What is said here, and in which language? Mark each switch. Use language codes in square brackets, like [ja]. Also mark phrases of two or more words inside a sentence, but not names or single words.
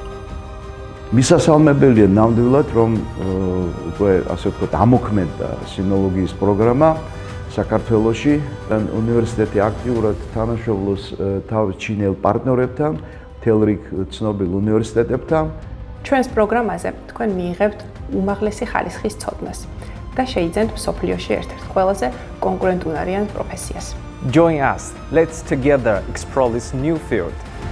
[ka] მისასალმებელია ნამდვილად, რომ უკვე ასე ვთქვათ, ამოქმედდა სინოლოგიის პროგრამა საქართველოში. უნივერსიტეტი აქტიურად თანამშრომლობს თავის ჩინელ პარტნიორებთან, მთელ რიგ ცნობილ უნივერსიტეტებთან. ჩვენს პროგრამაზე თქვენ მიიღებთ უმაღლესი ხარისხის ცოდნას და შეიძენთ მსოფლიოში ერთ-ერთ ყველაზე კონკურენტუნარიან პროფესიას. [en] Join us. Let's together explore this new field.